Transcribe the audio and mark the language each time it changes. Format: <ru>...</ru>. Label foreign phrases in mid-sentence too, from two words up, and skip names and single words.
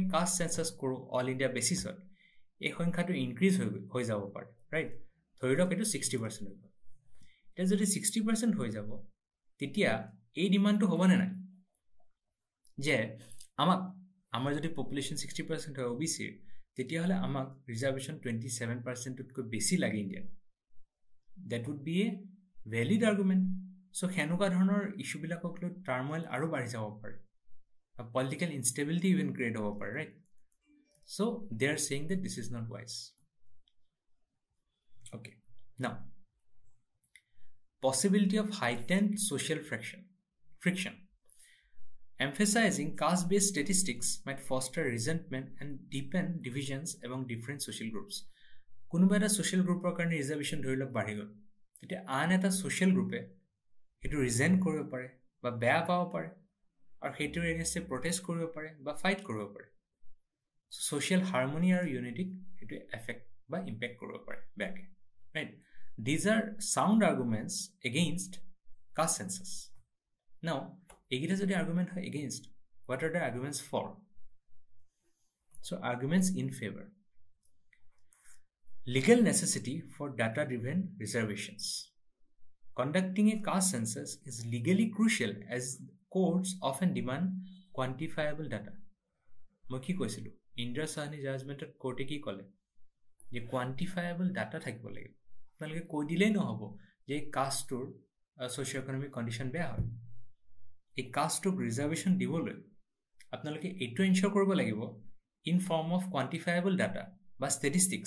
<en>caste census</en> <as>কৰো</as> <en>all India basis</en> <as>এই সংখ্যাটো ইনক্ৰিজ হৈ যাব পাৰে ৰাইট ধৰি লওক এটো 60% হ'ব এটা যদি 60% হৈ যাব তেতিয়া এই ডিমান্ডটো হ'ব না নাই যে আমাৰ যদি পপুলেশন 60% হয় OBC তেতিয়া হলে আমাক ৰিজার্ভেশন 27% তকৈ বেছি লাগে ইন্ডিয়ান</as> <en>that would be a valid argument so</en> <as>হেনুকা ধৰণৰ ইস্যু বিলাকক লৈ টাৰ্মোইল আৰু বাঢ়ি যাব পাৰে</as> <en>political instability even create</en> <as>হ'ব পাৰে</as> <en>right so they are saying that this is not wise okay now possibility of heightened social friction emphasizing caste-based statistics might foster resentment and deepen divisions among different social groups কোনোবা</en> <as>এটা</as> <en>social groupৰ</en> <as>কাৰণে ৰিজাৰ্ভেশন ধৰি লওক বাঢ়ি গল তেতিয়া আন এটা</as> <en>social group</en> <as>এটো ৰিজেন্ট কৰিব পাৰে বা বেয়া পাব পাৰে আৰু হেটোৰ এগেইনষ্টে প্ৰটেষ্ট কৰিব পাৰে বা ফাইট কৰিব পাৰে</as> <en>social harmony</en> <as>আৰু unity এটো এফেক্ট বা ইম্প্যাক্ট কৰিব পাৰে বেয়াকে</as> <en>right these are sound arguments against caste census now</en> <as>egita jodi argument hoy</as> <en>against what are the arguments for so arguments in favor legal necessity for data driven reservations conducting a caste census is legally crucial as courts often demand quantifiable data</en> <as>মই কি কৈছিলো ইন্দ্ৰা সাহনী জাজমেন্টত কোর্টে কি কলে যে</as> <en>quantifiable data</en> <as>থাকিব লাগিব আপোনালোকে কৈ দিলেই নহব যে কাষ্টৰ</as> <en>socio-economic condition</en> <as>বেয়া হয় এই কাষ্টক ৰিজাৰ্ভেশন দিবলৈ আপোনালোকে এটো এনশিওর কৰিব লাগিব</as> <en>in form of quantifiable data</en> <as>বা স্ট্যাটিস্টিক্স</as>